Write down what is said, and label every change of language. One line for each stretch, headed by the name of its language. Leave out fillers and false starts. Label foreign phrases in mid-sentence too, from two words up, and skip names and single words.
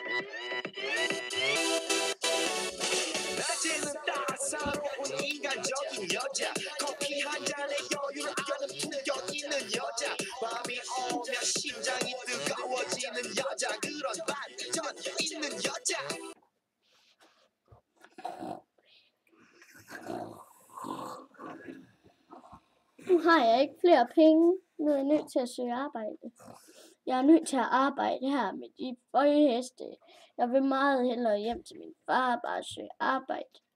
Korean: 낮에는 따사로운 인간적인 여자 커피 한 잔에 여유를 아는 품격 있는 여자 밤이 오면 심장이 뜨거워지는 여자 그런 반전 있는 여자
Danish: Nu har jeg ikke flere penge. Nu er jeg nødt til at søge arbejde. Jeg er nødt til at arbejde her med de heste. Jeg vil meget hellere hjem til min far og bare søge arbejde.